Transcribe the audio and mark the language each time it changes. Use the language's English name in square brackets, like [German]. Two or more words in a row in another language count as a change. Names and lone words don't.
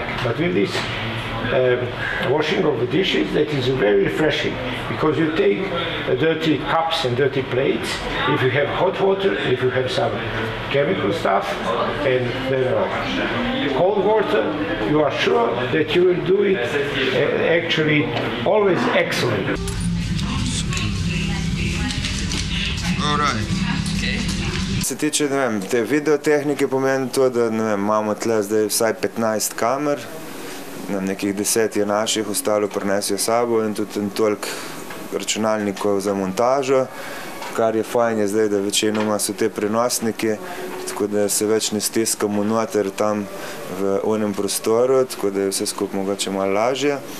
[English] But with this washing of the dishes, that is very refreshing, because you take dirty cups and dirty plates, if you have hot water, if you have some chemical stuff, and then cold water, you are sure that you will do it actually always excellent. [Slovenian] Se tiče, te videotehnike pomeni to, da imamo tle zdaj vsaj 15 kamer, nekih 10 je naših, ostalo prinesijo sabo in tudi toliko računalnikov za montažo, kar je fajn je zdaj, da večinoma so te prenosniki, tako da se več ne stiskamo noter tam v onem prostoru, tako da je vse skupaj mogoče malo lažje.